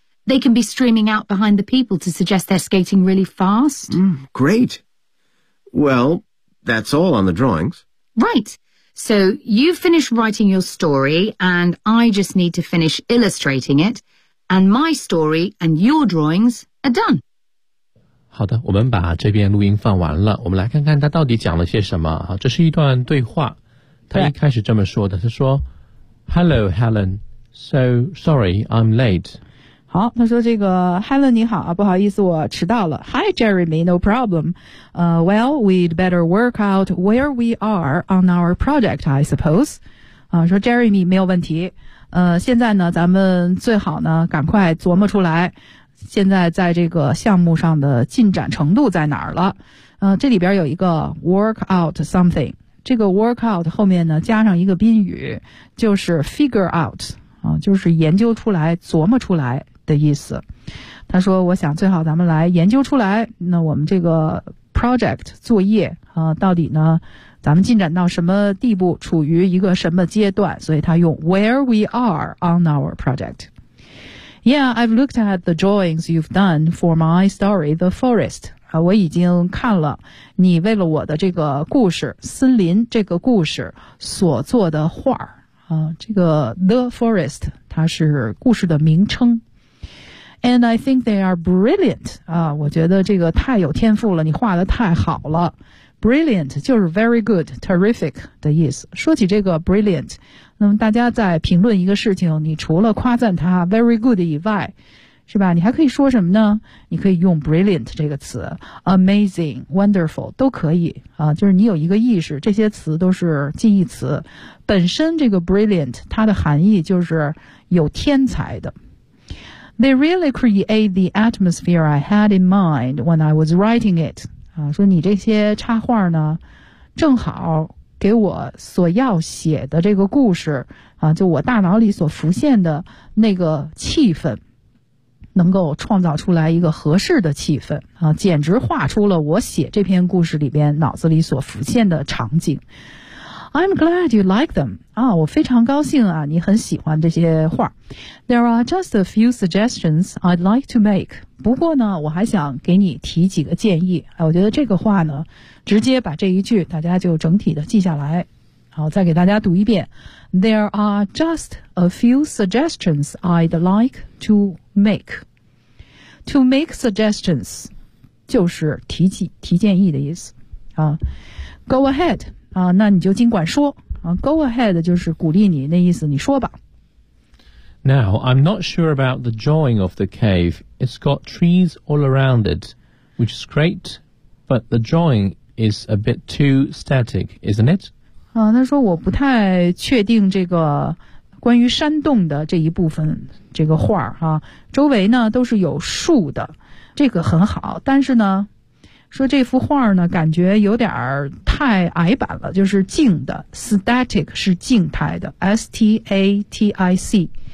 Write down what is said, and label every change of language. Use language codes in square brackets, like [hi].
[en] They can be streaming out behind the people to suggest they're skating really fast. Great. Well, that's all on the drawings. Right. So you finish writing your story, and I just need to finish illustrating it. And my story and your drawings are done. [zh] 好的，我们把这边录音放完了。我们来看看他到底讲了些什么啊？这是一段对话。他一开始这么说的，他说 ： [en] “Hello, Helen. So sorry, I'm late.” [zh] 好，他说这个 Helen 你好啊，不好意思，我迟到了。 [en] Hi, Jeremy. No problem. Well, we'd better work out where we are on our project, I suppose. [zh] 啊，说 Jeremy 没有问题。现在呢咱们最好呢赶快琢磨出来现在在这个项目上的进展程度在哪儿了。这里边有一个 [en] work out something, [zh] 这个 [en] work out [zh] 后面呢加上一个宾语就是 [en] figure out, [zh] 就是研究出来琢磨出来的意思。他说我想最好咱们来研究出来那我们这个 project 作业到底呢咱们进展到什么地步处于一个什么阶段所以他用 [en] where we are on our project. Yeah, I've looked at the drawings you've done for my story, The Forest. [zh] 我已经看了你为了我的这个故事森林这个故事所做的画。这个 The Forest, 它是故事的名称。 [en] And I think they are brilliant. [zh] 我觉得这个太有天赋了，你画得太好了。 Brilliant 就是 [en] very good, terrific [zh] 的意思。说起这个 brilliant, 那么大家在评论一个事情，你除了夸赞它 [en] very good [zh] 以外，是吧，你还可以说什么呢？你可以用 brilliant 这个词， amazing, wonderful, 都可以啊。就是你有一个意识，这些词都是近义词。本身这个 brilliant 它的含义就是有天才的。 [en] They really create the atmosphere I had in mind when I was writing it. [zh] 说你这些插画呢正好给我所要写的这个故事啊，就我大脑里所浮现的那个气氛，能够创造出来一个合适的气氛啊，简直画出了我写这篇故事里边脑子里所浮现的场景。 [en] I'm glad you like them. [zh] 啊，我非常高兴啊，你很喜欢这些画。 [en] There are just a few suggestions I'd like to make. [zh] 不过呢，我还想给你提几个建议。哎，我觉得这个话呢，直接把这一句大家就整体的记下来。好，再给大家读一遍。 [en] There are just a few suggestions I'd like to make. To make suggestions, [zh] 就是提建议的意思。啊 , [en] go ahead, [zh] 啊，那你就尽管说。啊 , [en] go ahead [zh] 就是鼓励你，那意思你说吧。 [en] Now, I'm not sure about the drawing of the cave. It's got trees all around it, which is great, but the drawing is a bit too static, isn't it? [zh] 他说我不太确定这个关于山洞的这一部分这个画啊，周围呢都是有树的，这个很好，但是呢说这幅画呢感觉有点太矮板了，就是静的， static 是静态的， static。